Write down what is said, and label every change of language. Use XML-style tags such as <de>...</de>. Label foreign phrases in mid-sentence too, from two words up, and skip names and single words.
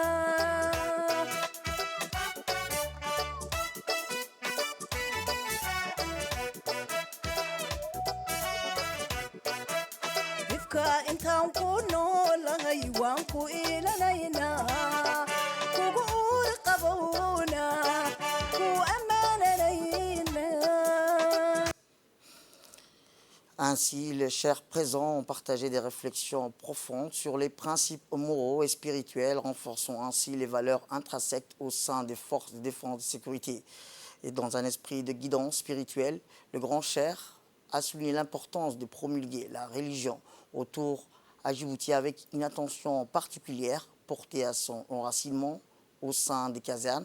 <so>ifka intaan ku noolahay waan ku ilanaynaa kugu uur qabowna ku</so> <fr>Ainsi, les chers présents ont partagé des réflexions profondes sur les principes moraux et spirituels, renforçant ainsi les valeurs intrinsèques au sein des forces de défense et de sécurité. Et dans un esprit de guidance spirituelle, le grand cher a souligné l'importance de promulguer la religion autour à Djibouti avec une attention particulière portée à son enracinement au sein des casernes.</fr>